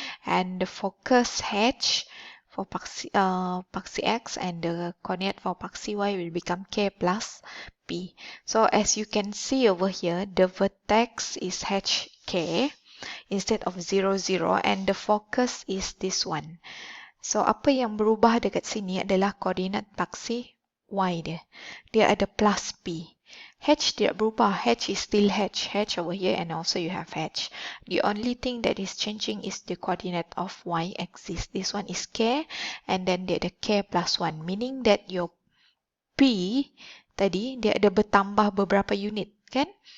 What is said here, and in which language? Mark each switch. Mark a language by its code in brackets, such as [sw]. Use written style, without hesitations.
[en] And the focus h for paksi x and the coordinate for paksi y will become k plus p. So as you can see over here, the vertex is hk instead of 0, 0 and the focus is this one. [ms] So apa yang berubah dekat sini adalah koordinat paksi y dia. Dia ada plus p. H tidak berubah. [en] H is still H. H over here and also you have H. The only thing that is changing is the coordinate of y axis. This one is k and then [ms] dia ada [en] k plus 1. Meaning that your p [ms] tadi dia ada bertambah beberapa unit kan?